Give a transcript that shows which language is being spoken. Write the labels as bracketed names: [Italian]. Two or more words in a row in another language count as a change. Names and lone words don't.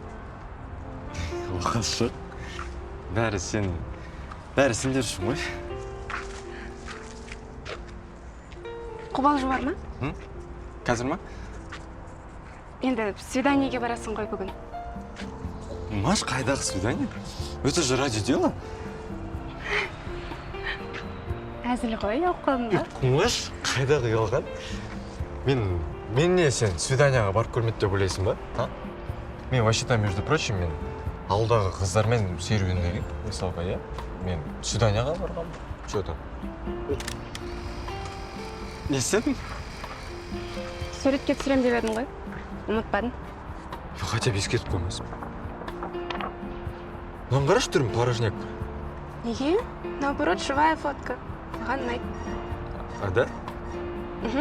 [Kazakh] Оқасы. Бәрі сендер үшін ғой. Қобалжу бар ма? Қазір ма? Енді свиданиеге барасың ғой бүгін. Маш, қайдағы свидание? [Russian] Это же ради дела. [Kazakh] Әзіл ғой, оқылың ба? Маш, қайдағы ұялған? Мен не, сен свиданияға барып көрмеді деп ойлайсың ба? [Russian] Мен вообще-то, между прочим, [Kazakh] мен ауылдағы қыздармен серуендеген, мысалға, иә? Мен свиданияға барғам. Что-то. Не істедің? Суретке түсірем деп едің ғой. Ұмытпадың? [Russian] Хотя бы [Kazakh] ескертіп қоймасын. Мынаны қарашы түрім, порожняк. Неге? [Russian] Наоборот, живая фотка. [Kazakh] Маған ұнайды. А, да? Мхм.